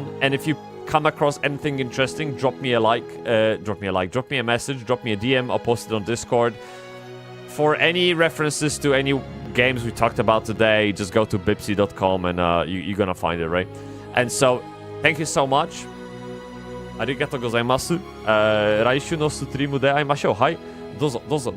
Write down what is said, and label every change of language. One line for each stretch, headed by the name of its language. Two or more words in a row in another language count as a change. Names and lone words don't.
English: And if you come across anything interesting, drop me a like. Drop me a message. Drop me a DM. I'll post it on Discord. For any references to any games we talked about today, just go to bybsie.com and you're gonna find it, right? And so, thank you so much.
Japanese: ありがとうございます. 来週のストリームで会いましょう。はい。どうぞ.